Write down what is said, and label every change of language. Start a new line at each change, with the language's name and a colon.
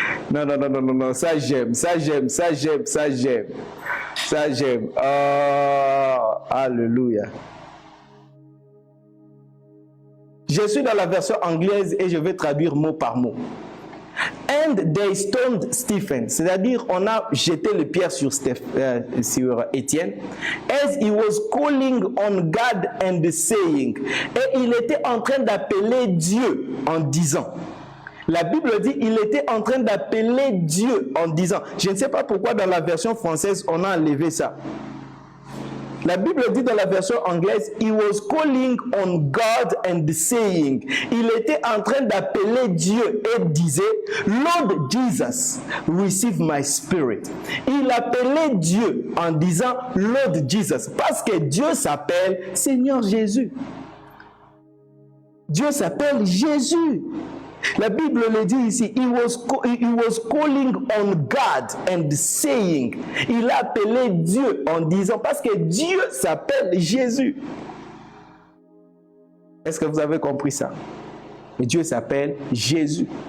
French: Non, non, non, non, non, non, ça j'aime, ça j'aime, ça j'aime, ça j'aime. Ça j'aime. Oh, alléluia. Je suis dans la version anglaise et je vais traduire mot par mot.
English: And they stoned Stephen.
French: C'est-à-dire, on a jeté le pierre sur Étienne.
English: As he was calling on God and saying.
French: Et il était en train d'appeler Dieu en disant. La Bible dit, il était en train d'appeler Dieu en disant. Je ne sais pas pourquoi dans la version française, on a enlevé ça. La Bible dit dans la version anglaise,
English: he was calling on God and saying.
French: Il était en train d'appeler Dieu et disait,
English: Lord Jesus, receive my spirit.
French: Il appelait Dieu en disant, Lord Jesus, parce que Dieu s'appelle Seigneur Jésus. Dieu s'appelle Jésus. La Bible le dit ici,
English: he was calling on God and saying.
French: Il a appelé Dieu en disant, parce que Dieu s'appelle Jésus. Est-ce que vous avez compris ça? Et Dieu s'appelle Jésus.